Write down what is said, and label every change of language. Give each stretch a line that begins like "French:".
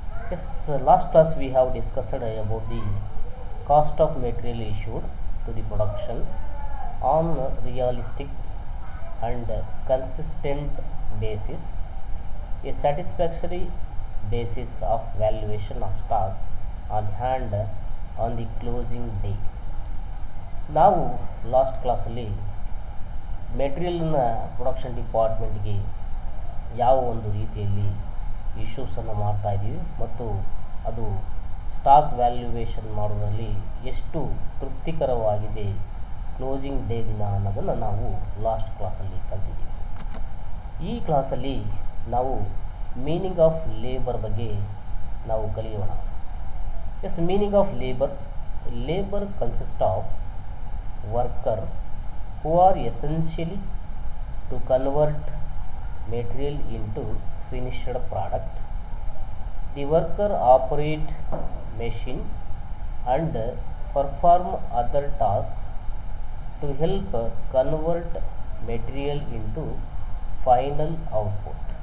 English: Yes, last class we have discussed about the cost of material issued to the production on a realistic and consistent basis, a satisfactory basis of valuation of stock on hand on the closing day.
Kannada: ನಾವು last ಕ್ಲಾಸಲ್ಲಿ ಮೆಟೀರಿಯಲ್ನ production ಡಿಪಾರ್ಟ್ಮೆಂಟ್ಗೆ ಯಾವ ಒಂದು ರೀತಿಯಲ್ಲಿ ಇಶ್ಯೂಸನ್ನು ಮಾಡ್ತಾ ಇದ್ದೀವಿ ಮತ್ತು ಅದು stock valuation ಮಾಡೋದ್ರಲ್ಲಿ ಎಷ್ಟು ತೃಪ್ತಿಕರವಾಗಿದೆ ಕ್ಲೋಸಿಂಗ್ ಡೇ ದಿನ ಅನ್ನೋದನ್ನು ನಾವು ಲಾಸ್ಟ್ ಕ್ಲಾಸಲ್ಲಿ ಕಲ್ತಿದ್ದೀವಿ. ಈ ಕ್ಲಾಸಲ್ಲಿ ನಾವು ಮೀನಿಂಗ್ ಆಫ್ ಲೇಬರ್ ಬಗ್ಗೆ ನಾವು ಕಲಿಯೋಣ.
English: Yes, meaning of labour consist of worker who are essentially to convert material into finished product. The worker operate machine and perform other tasks to help convert material into final output.